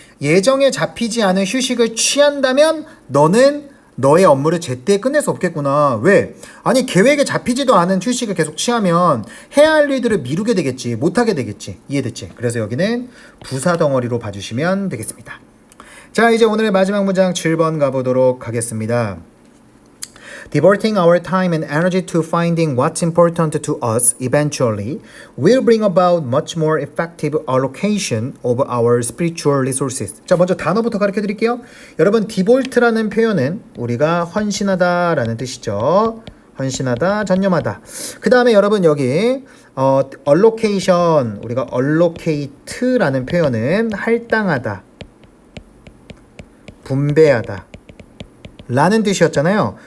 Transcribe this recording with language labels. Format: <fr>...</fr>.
<ko>예정에 잡히지 않은 휴식을 취한다면 너는 너의 업무를 제때 끝낼 수 없겠구나. 왜? 아니 계획에 잡히지도 않은 휴식을 계속 취하면 해야 할 일들을 미루게 되겠지. 못하게 되겠지. 이해됐지? 그래서 여기는 부사 덩어리로 봐주시면 되겠습니다. 자, 이제 오늘의 마지막 문장 7번 가보도록 하겠습니다.</ko> <en>Devoting our time and energy to finding what's important to us eventually will bring about much more effective allocation of our spiritual resources.</en> <ko>자, 먼저 단어부터 가르쳐 드릴게요. 여러분, devote라는 표현은 우리가 헌신하다라는 뜻이죠. 헌신하다, 전념하다. 그 다음에 여러분 여기 allocation, 우리가 allocate라는 표현은 할당하다, 분배하다 라는 뜻이었잖아요.</ko>